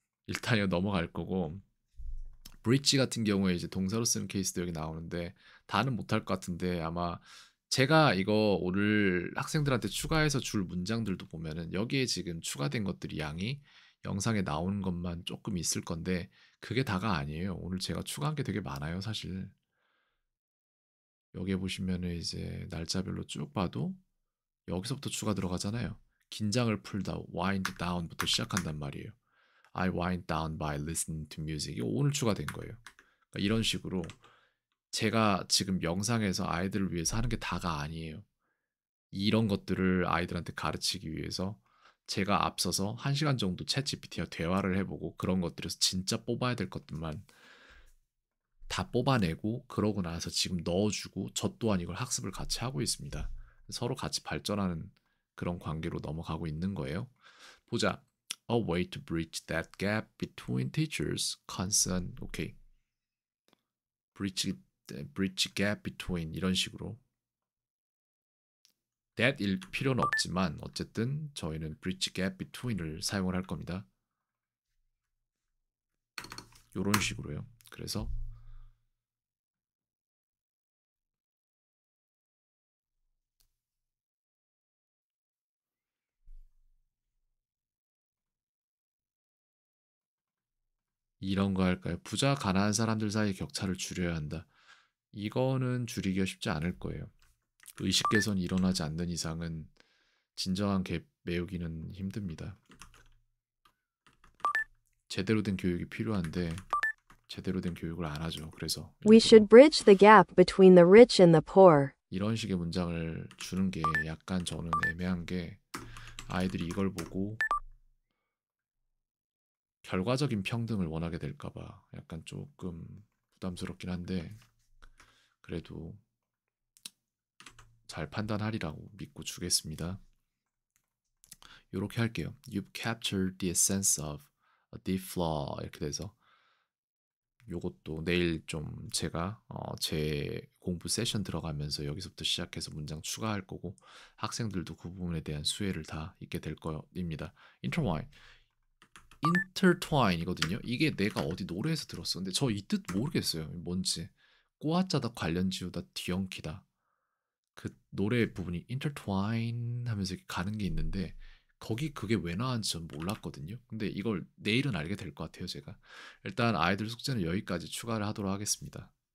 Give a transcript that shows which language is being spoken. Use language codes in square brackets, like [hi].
[ko] 일단 이거 넘어갈 거고 브릿지 같은 경우에 이제 동사로 쓰는 케이스도 여기 나오는데 다는 못할 것 같은데 아마 제가 이거 오늘 학생들한테 추가해서 줄 문장들도 보면은 여기에 지금 추가된 것들이 양이 영상에 나오는 것만 조금 있을 건데 그게 다가 아니에요. 오늘 제가 추가한 게 되게 많아요, 사실. 여기에 보시면은 이제 날짜별로 쭉 봐도 여기서부터 추가 들어가잖아요. 긴장을 풀다, wind down부터 시작한단 말이에요. [en] I wind down by listening to music. [ko] 이거 오늘 추가된 거예요. 그러니까 이런 식으로 제가 지금 영상에서 아이들을 위해서 하는 게 다가 아니에요. 이런 것들을 아이들한테 가르치기 위해서 제가 앞서서 1시간 정도 챗 GPT와 대화를 해보고 그런 것들에서 진짜 뽑아야 될 것들만 다 뽑아내고 그러고 나서 지금 넣어주고 저 또한 이걸 학습을 같이 하고 있습니다. 서로 같이 발전하는 그런 관계로 넘어가고 있는 거예요. 보자. [en] A way to bridge that gap between teachers, concern. [ko] 오케이. [en] bridge gap between [ko] 이런 식으로. that일 필요는 없지만 어쨌든 저희는 bridge gap between을 사용을 할 겁니다. 이런 식으로요. 그래서 이런 거 할까요? 부자 가난한 사람들 사이 격차를 줄여야 한다. 이거는 줄이기가 쉽지 않을 거예요. 의식 개선이 일어나지 않는 이상은 진정한 갭 메우기는 힘듭니다. 제대로 된 교육이 필요한데 제대로 된 교육을 안 하죠. 그래서 [en] We [ko] 일부러 [en] should bridge the gap between the rich and the poor. [ko] 이런 식의 문장을 주는 게 약간 저는 애매한 게 아이들이 이걸 보고 결과적인 평등을 원하게 될까 봐 약간 조금 부담스럽긴 한데 그래도 잘 판단하리라고 믿고 주겠습니다. 이렇게 할게요. [en] You've captured the essence of a deep flaw [ko] 이렇게 돼서 요것도 내일 좀 제가 제 공부 세션 들어가면서 여기서부터 시작해서 문장 추가할 거고 학생들도 그 부분에 대한 수혜를 다 있게 될 거입니다. [en] intertwine, intertwine이거든요. [ko] 이게 내가 어디 노래에서 들었어. 근데 저 이 뜻 모르겠어요. 뭔지. 꼬아짜다 관련 지우다 뒤엉키다. 그 노래 부분이 intertwine 하면서 이렇게 가는 게 있는데 거기 그게 왜 나왔는지 전 몰랐거든요. 근데 이걸 내일은 알게 될 것 같아요, 제가. 일단 아이들 숙제는 여기까지 추가를 하도록 하겠습니다.